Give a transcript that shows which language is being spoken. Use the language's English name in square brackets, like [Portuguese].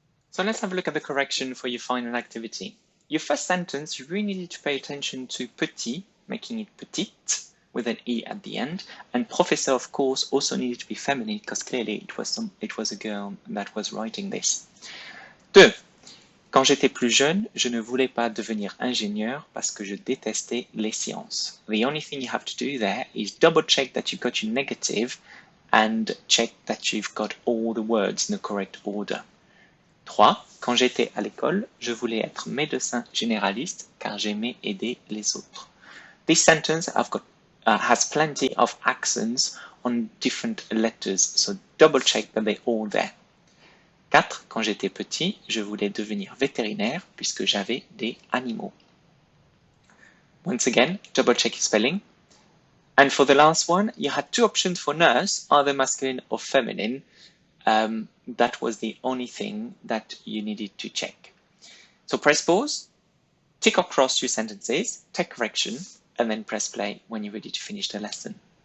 [English] So let's have a look at the correction for your final activity. Your first sentence, you really need to pay attention to petit, making it petite, with an E at the end, and professeur, of course, also needed to be feminine, because clearly it was a girl that was writing this. 2. [French] Quand j'étais plus jeune, je ne voulais pas devenir ingénieur parce que je détestais les sciences. [English] The only thing you have to do there is double check that you've got your negative and check that you've got all the words in the correct order. 3. [French] Quand j'étais à l'école, je voulais être médecin généraliste car j'aimais aider les autres. [English] This sentence has plenty of accents on different letters, so double check that they're all there. 4. [French] Quand j'étais petit, je voulais devenir vétérinaire puisque j'avais des animaux. [English] Once again, double check your spelling. And for the last one, you had 2 options for nurse, either masculine or feminine. That was the only thing that you needed to check. So press pause, tick or cross your sentences, take correction, and then press play when you're ready to finish the lesson.